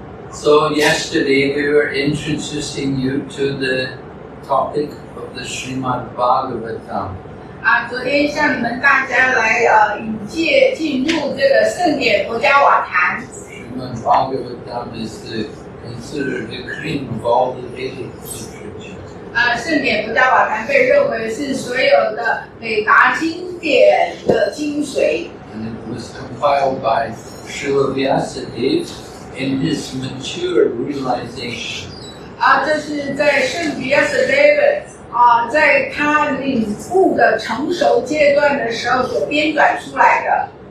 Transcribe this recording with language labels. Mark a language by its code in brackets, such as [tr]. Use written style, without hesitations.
[en] So yesterday we were introducing you to the topic of the Srimad Bhagavatam. [zh] 昨天向你们大家来引介进入这个圣典佛家瓦坛。 [en] Srimad Bhagavatam is considered the cream of all the Vedic literature. [zh] 圣典佛家瓦坛被认为是所有的北达经典的精髓。 [en] And it was compiled by Srila Vyasadeva in his mature realization. [zh] 这是在圣比亚斯 David 在他领悟的成熟阶段的时候所编纂出来的。